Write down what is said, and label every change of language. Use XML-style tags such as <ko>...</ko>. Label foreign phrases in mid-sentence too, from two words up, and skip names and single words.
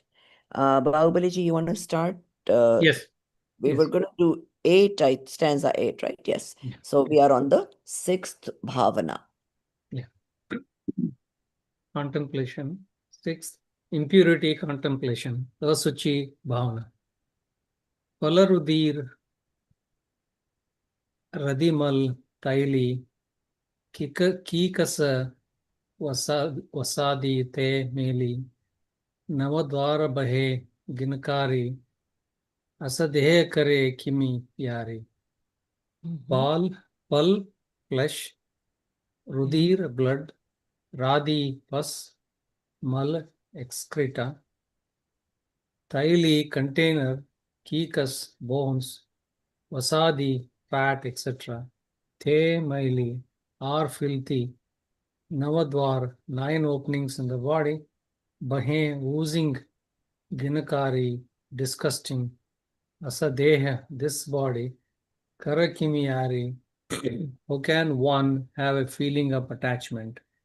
<en>Bahubali ji, you want to start? Yes. We Yes. were going to do stanza 8, right? Yes. Yeah. So we are on the 6th bhavana. Yeah. Contemplation. 6th, impurity contemplation.</en> <hi>अशुचि भावना. पलरुधिर राधमल थैली कीकस वसादि ते मैली नवद्वार बहे घिनकारी असदेह करे किमि यारी.</hi> <en>Pal, flesh, Rudir, blood, Radi, pus, Mal, excreta, Thaili, container, Kikas, bones, Vasadi, fat, etc. The Maili, are filthy, Navadwar, 9 openings in the body, Bahe, oozing, Ginakari, disgusting, Asadeha, this body, Karakimiyari, how can one have a feeling of attachment?</en>